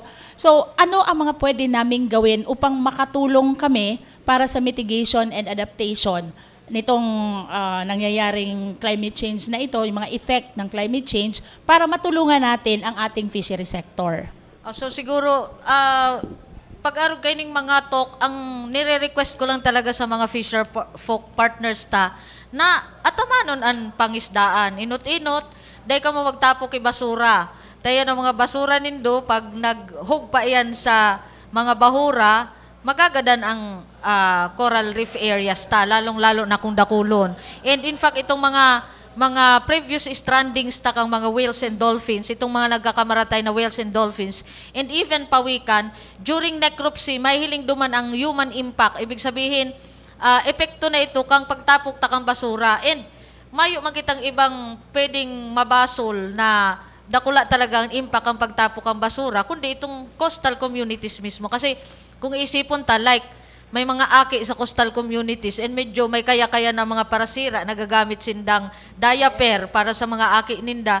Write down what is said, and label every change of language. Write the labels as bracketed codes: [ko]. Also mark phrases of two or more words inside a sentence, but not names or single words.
[tl] So ano ang mga pwede naming gawin upang makatulong kami para sa [en] mitigation and adaptation [tl] nitong nangyayaring [en] climate change [tl] na ito, yung mga effect ng [en] climate change, [tl] para matulungan natin ang ating fishery sector? [bik] So siguro, pag-arog kayo ng mga talk, ang nire-request ko lang talaga sa mga [en] fisher folk partners [bik] na atamanon ang pangisdaan. Inot-inot, dahil ka mo magtapok i basura. Tayo ng mga basura nindo, pag naghug pa yan sa mga bahura, magagadan ang [en] coral reef areas [bik] lalong-lalo na kung dakulon. [en] And in fact, [bik] itong mga [en] previous strandings [bik] kang mga [en] whales and dolphins, [bik] itong mga nagkakamaratay na [en] whales and dolphins, [bik] and even pawikan, during necropsy, may hiling duman ang [en] human impact. [bik] Ibig sabihin, epekto na ito kang pagtapok takang basura. And mayo makitang ibang pwedeng mabasol na dakula talaga ang impact ang pagtapok ang basura, kundi itong [en] coastal communities [bik] mismo. Kasi kung isipon ta, like, may mga aki sa [en] coastal communities [bik] and medyo may kaya-kaya na mga parasira, nagagamit sindang diaper para sa mga aki ninda.